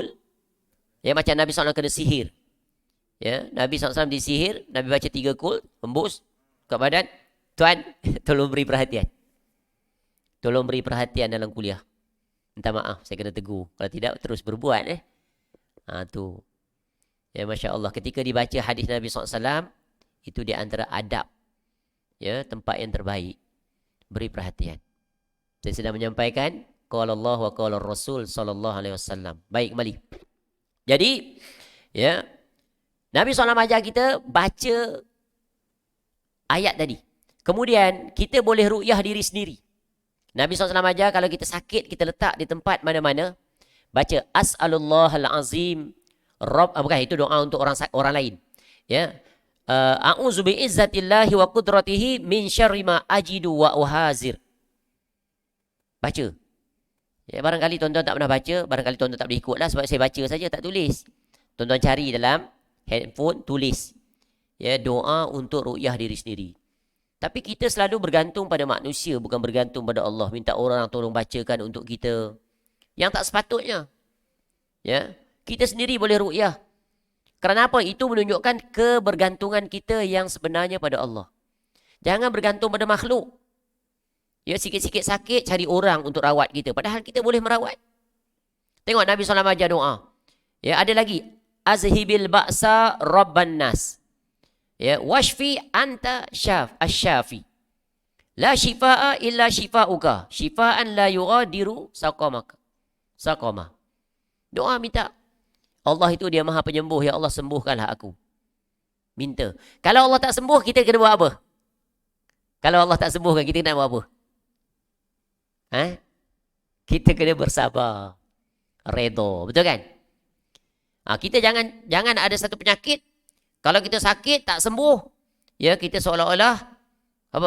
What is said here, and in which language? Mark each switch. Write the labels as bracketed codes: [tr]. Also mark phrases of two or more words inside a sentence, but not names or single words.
[ms] Ya, macam Nabi SAW kena sihir. Ya, Nabi SAW disihir. Nabi baca 3 kul. Hembus kat badan. Tuan, tolong beri perhatian. Tolong beri perhatian dalam kuliah. Minta maaf, saya kena tegur. Kalau tidak, terus berbuat. Tu. Ya, [ar] ما شاء الله. [ms] Ketika dibaca hadis Nabi SAW, itu di antara adab. Ya, tempat yang terbaik. Beri perhatian. Saya sedang menyampaikan [ar] قال الله وقال رسول صلى الله عليه وسلم. [ms] Baik, kembali. Jadi, ya, Nabi SAW ajar kita baca ayat tadi. Kemudian kita boleh ru'yah diri sendiri. Nabi SAW ajar kalau kita sakit, kita letak di tempat mana-mana, baca [ar] أسأل الله العظيم [ms] bukan, itu doa untuk orang lain. Ya. [ar] أعوذ بعزة الله وقدرته من شر ما أجد وأحاذر. [ms] Baca. Ya, barangkali tuan-tuan tak pernah baca, barangkali tuan-tuan tak boleh ikutlah sebab saya baca saja, tak tulis. Tuan-tuan cari dalam handphone, tulis. Ya, doa untuk ru'yah diri sendiri. Tapi kita selalu bergantung pada manusia, bukan bergantung pada Allah. Minta orang tolong bacakan untuk kita. Yang tak sepatutnya. Ya, kita sendiri boleh ru'yah. Kerana apa? Itu menunjukkan kebergantungan kita yang sebenarnya pada Allah. Jangan bergantung pada makhluk. Ya, sikit-sikit sakit, cari orang untuk rawat kita. Padahal kita boleh merawat. Tengok Nabi SAW ajar doa. Ya, ada lagi. [ar] أذهب البأس رب الناس. [ms] Ya, [ar] واشف أنت الشافي. لا شفاء إلا شفاؤك. شفاء لا يغادر سقما. [ms] Doa minta. Allah itu dia maha penyembuh. Ya Allah, sembuhkanlah aku. Minta. Kalau Allah tak sembuh, kita kena buat apa? Kalau Allah tak sembuhkan, kita kena buat apa? Kita kena bersabar. Redha. Betul kan? Kita jangan ada satu penyakit. Kalau kita sakit, tak sembuh. Ya, kita seolah-olah, apa?